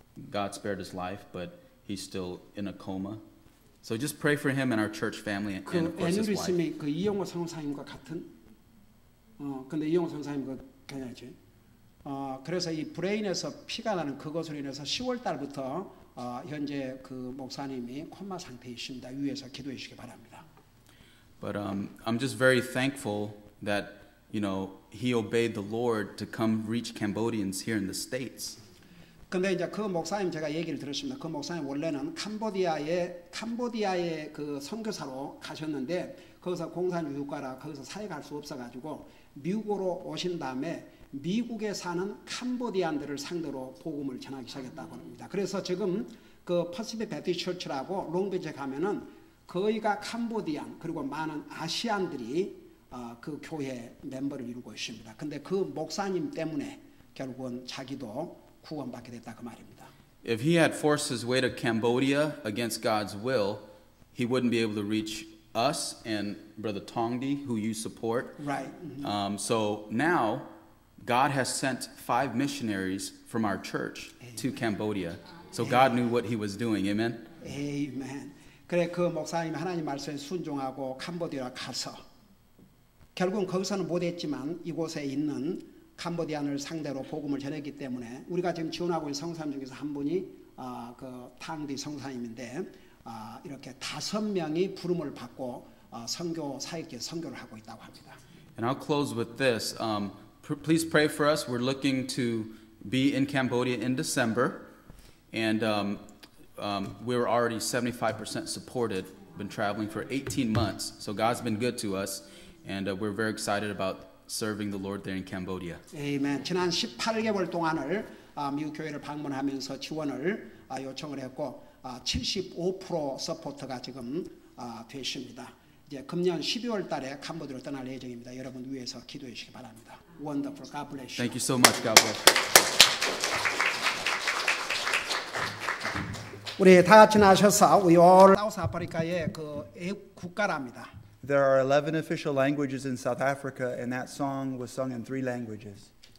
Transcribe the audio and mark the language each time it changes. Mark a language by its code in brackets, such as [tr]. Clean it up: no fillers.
[en] God spared his life, but he's still in a coma. So just pray for him and our church family and of 그 course his wife. [ko] 애뉴리즘이 그 이영호 선사님과 같은. 근데 이영호 선사님 그 괜찮지. 그래서 이 브레인에서 피가 나는 그것으로 인해서 10월 달부터 현재 그 목사님이 코마 상태에 있습니다. 위에서 기도해 주시기 바랍니다. [en] But I'm just very thankful that he obeyed the Lord to come reach Cambodians here in the States. [ko] 근데 이제 그 목사님 제가 얘기를 들었습니다. 그 목사님 원래는 캄보디아의 그 선교사로 가셨는데 거기서 공산유교과라 거기서 사역할 수 없어가지고 미국으로 오신 다음에 미국에 사는 캄보디안들을 상대로 복음을 전하기 시작했다고 합니다. 그래서 지금 그 퍼시픽 베티스트 처치라고 롱비치에 가면은 거의가 캄보디안 그리고 많은 아시안들이 그 교회 멤버를 이루고 있습니다. 근데 그 목사님 때문에 결국은 자기도 구원받게 됐다 그 말입니다. [en] If he had forced his way to Cambodia against God's will, he wouldn't be able to reach us and Brother Tongdi, who you support. Right. So now, God has sent 5 missionaries from our church to Cambodia. So God knew what he was doing. Amen? Amen. [ko] 그래 그 목사님이 하나님 말씀에 순종하고 캄보디아 가서 결국은 거기서는 못했지만 이곳에 있는 캄보디안을 상대로 복음을 전했기 때문에 우리가 지금 지원하고 있는 성사님 중에서 한 분이 그 탕디 성사님인데 이렇게 5명이 부름을 받고 선교 사역에 선교를 하고 있다고 합니다. [en] And I'll close with this. Please pray for us. We're looking to be in Cambodia in December, and we're already 75% supported. Been traveling for 18 months, so God's been good to us, and we're very excited about serving the Lord there in Cambodia. [ko] 아멘. 지난 18개월 동안을 미국 교회를 방문하면서 지원을 요청을 했고 75% 서포트가 지금 되십니다. 이제 금년 12월 달에 캄보디아로 떠날 예정입니다. 여러분 위해서 기도해 주시기 바랍니다. [en] Wonderful. God bless you. Thank you so much. God bless you. [ko] 우리 다 같이 나셔서 [en] We all [ko] 사우스 아프리카의 그 국가랍니다. [en] There are 11 official languages in South Africa, and that song was sung in 3 languages.